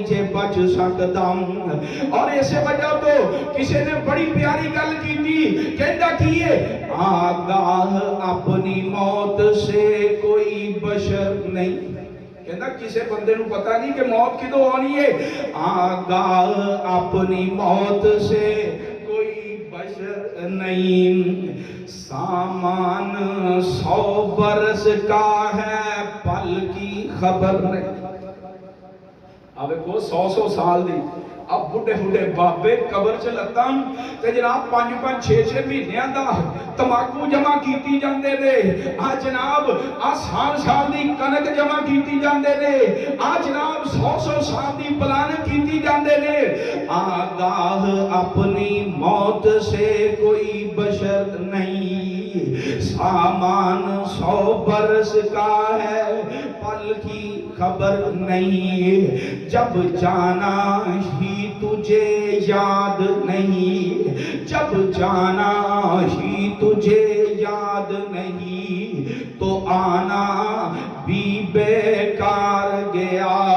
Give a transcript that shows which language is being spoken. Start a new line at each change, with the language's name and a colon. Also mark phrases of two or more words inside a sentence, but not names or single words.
Punjabi: جے بچ سکتا اور ایسے وجہ تو کسی نے بڑی پیاری گل کی تھی کہتا کیے
Urdu: آگاہ اپنی موت سے کوئی بشر نہیں
Punjabi: کہنا کسے بندے نو پتہ نہیں کہ موت کدوں ہونی ہے
Urdu: آگاہ اپنی موت سے کوئی بشر نہیں سامان 100 برس کا ہے پل کی خبر نہیں
Punjabi: اب کو 100 سال دی اب بڑھے بابے قبر چ لتاں تے جناب 5-6 مہینیاں دا تماکو جمع کیتی جاندے نے آ جناب آ سال دی کنک جمع کیتی جاندے نے آ جناب 100 سال دی پلان کیتی جاندے نے آگاہ
Urdu: اپنی موت سے کوئی بشر نہیں سامان 100 برس کا ہے پل کی خبر نہیں جب جانا ہی تجھے یاد نہیں جب جانا ہی تجھے یاد نہیں تو آنا بھی بیکار گیا